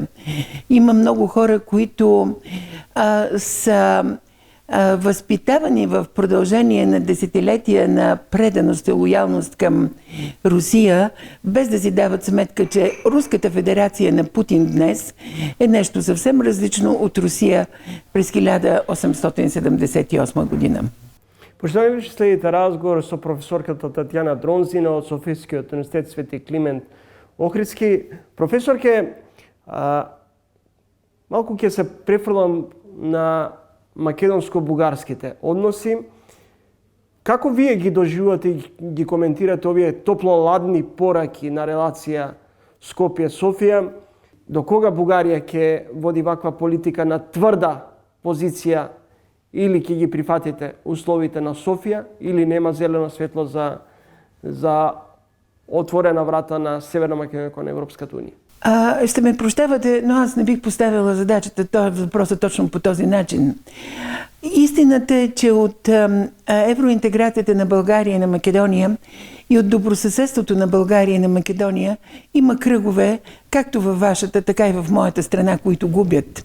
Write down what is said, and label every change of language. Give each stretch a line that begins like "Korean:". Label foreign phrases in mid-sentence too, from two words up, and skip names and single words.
Bulgarian: Има много хора, които са възпитавани в продължение на десетилетия на преданост и лоялност към Русия, без да си дават сметка, че Руската федерация на Путин днес е нещо съвсем различно от Русия през 1878 година.
Macedonian: Почитуваме ви, че следите разговор со професорката Татјана Дронзина од Софијскиот универзитет Свети Климент Охридски. Професорке, малку ќе се префрлам на македонско-бугарските односи. Како вие ги доживувате и ги коментирате овие топло-ладни пораки на релација Скопје-Софија? До кога Бугарија ќе води ваква политика на тврда позиција или ќе ги прифатите условите на Софија, или нема зелено светло за отворена врата на Северна Македонија кон Европската унија?
Bulgarian: Ще ме прощавате, но аз не бих поставила задачата, този въпрос точно по този начин. Истината е, че от евроинтеграцията на България и на Македония и от добросъседството на България и на Македония има кръгове, както във вашата, така и в моята страна, които губят.